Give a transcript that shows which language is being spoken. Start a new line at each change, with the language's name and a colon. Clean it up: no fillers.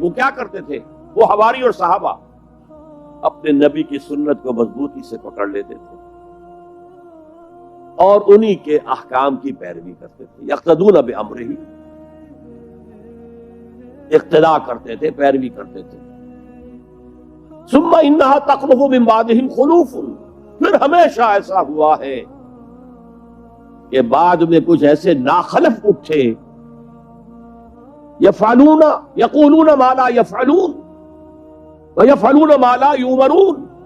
Urdu: وہ کیا کرتے تھے؟ وہ حواری اور صحابہ اپنے نبی کی سنت کو مضبوطی سے پکڑ لیتے تھے اور انہی کے احکام کی پیروی کرتے تھے.
Arabic: یقتدون بامرہ،
Urdu: اقتداء کرتے تھے، پیروی کرتے تھے.
Arabic: ثم انہا تخلف من بعدہم خلوف.
Urdu: پھر ہمیشہ ایسا ہوا ہے کہ بعد میں کچھ ایسے ناخلف اٹھے،
Arabic: یفعلون یقولون ما لا یفعلون ویفعلون ما لا یؤمرون.